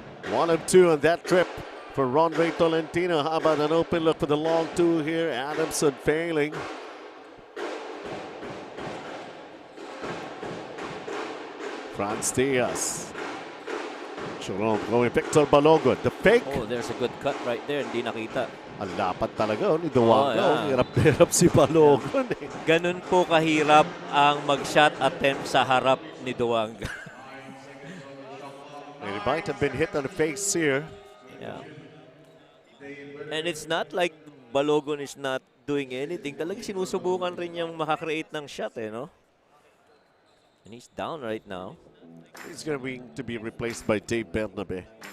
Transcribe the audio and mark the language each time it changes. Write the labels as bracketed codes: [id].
[en] 1 of 2 on that trip for Ronre Tolentino. How about an open look for the long 2 here? Adamson failing. Franz Diaz. Jerome going Victor Balogun. The fake. Oh, there's a good cut right there. [tl] Hindi nakita. Ang lapad talaga ni Duanga. Hirap na hirap si Balogun. Ganun po kahirap ang mag-shot attempt sa harap ni Duanga. [en] And he might have been hit on the face here. Yeah. And it's not like Balogun is not doing anything. [tl] Talagang sinusubukan rin niyang makakreate ng shot, no? [en] And he's down right now. He's going to be replaced by Dave Bernabe.